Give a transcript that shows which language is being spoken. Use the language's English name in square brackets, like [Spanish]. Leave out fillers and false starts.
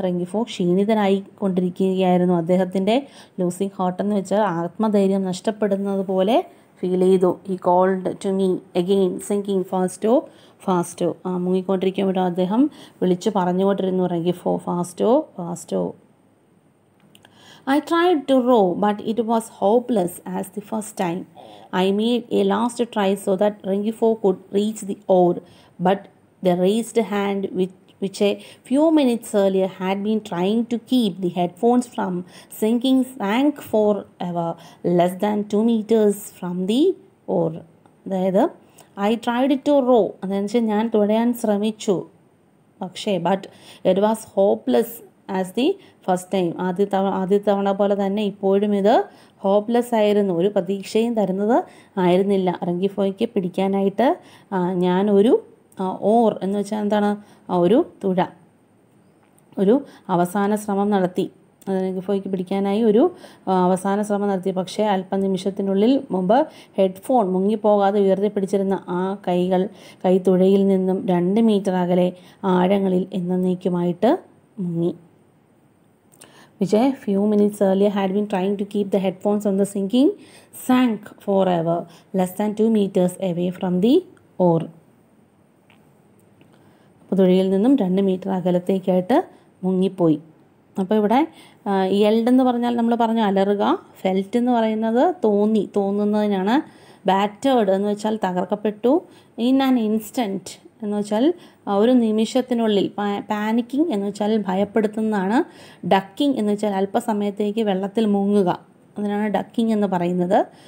[Malayalam] റെങ്കിഫോ ക്ഷീണിതനായി കൊണ്ടിരിക്കുകയായിരുന്നു. അദ്ദേഹത്തിൻ്റെ [English] losing heart [Malayalam] എന്ന് വെച്ചാൽ ആത്മധൈര്യം നഷ്ടപ്പെടുന്നത് പോലെ ഫീൽ ചെയ്തു. [English] He called to me again sinking faster faster. [Malayalam] മുങ്ങിക്കൊണ്ടിരിക്കുമ്പോഴും അദ്ദേഹം വിളിച്ചു പറഞ്ഞുകൊണ്ടിരുന്നു, റെങ്കിഫോ ഫാസ്റ്റോ ഫാസ്റ്റോ. [English] I tried to row, but it was hopeless as the first time. I made a last try so that Rengifo could reach the oar, but the raised hand which a few minutes earlier had been trying to keep the headphones from sinking sank forever less than 2 meters from the oar. [Malayalam] അതായത് [English] I tried to row, [Malayalam] അതെന്ന് വെച്ചാൽ ഞാൻ തുഴയാൻ ശ്രമിച്ചു, പക്ഷേ [English] But it was hopeless as the first time. [Malayalam] ആദ്യ തവണ പോലെ തന്നെ ഇപ്പോഴും ഇത് ഹോപ്പ്ലെസ് ആയിരുന്നു, ഒരു പ്രതീക്ഷയും തരുന്നത് ആയിരുന്നില്ല. റെങ്കിഫോയ്ക്ക് പിടിക്കാനായിട്ട് ഞാൻ ഒരു ഓർ എന്ന് വെച്ചാൽ എന്താണ്? ഒരു തുഴ, ഒരു അവസാന ശ്രമം നടത്തി. റെങ്കിഫോയ്ക്ക് പിടിക്കാനായി ഒരു അവസാന ശ്രമം നടത്തി. പക്ഷേ അല്പനിമിഷത്തിനുള്ളിൽ മുമ്പ് ഹെഡ്ഫോൺ മുങ്ങിപ്പോകാതെ ഉയർത്തിപ്പിടിച്ചിരുന്ന ആ കൈത്തുഴയിൽ നിന്നും 2 മീറ്റർ അകലെ ആഴങ്ങളിൽ എന്നേക്കുമായിട്ട് മുങ്ങി. [English] which a few minutes earlier had been trying to keep the headphones on the sinking, sank forever, less than 2 meters away from the oar. [Malayalam] അപ്പോൾ തുഴയിൽ നിന്നും 2 മീറ്റർ അകലത്തേക്കായിട്ട് മുങ്ങിപ്പോയി. അപ്പോൾ ഇവിടെ യെൽഡ് എന്ന് പറഞ്ഞാൽ നമ്മൾ പറഞ്ഞു അലറുക, ഫെൽറ്റ് എന്ന് പറയുന്നത് തോന്നുന്നതിനാണ്, ബാറ്റേർഡ് എന്ന് വെച്ചാൽ തകർക്കപ്പെട്ടു, [English] in an instant [Malayalam] എന്ന് വെച്ചാൽ ഒരു നിമിഷത്തിനുള്ളിൽ, പാനിക്കിംഗ് എന്ന് വെച്ചാൽ ഭയപ്പെടുത്തുന്നതാണ്, ഡക്കിംഗ് എന്ന് വെച്ചാൽ അല്പസമയത്തേക്ക് വെള്ളത്തിൽ മുങ്ങുക, അതിനാണ് ഡക്കിംഗ് എന്ന് പറയുന്നത്.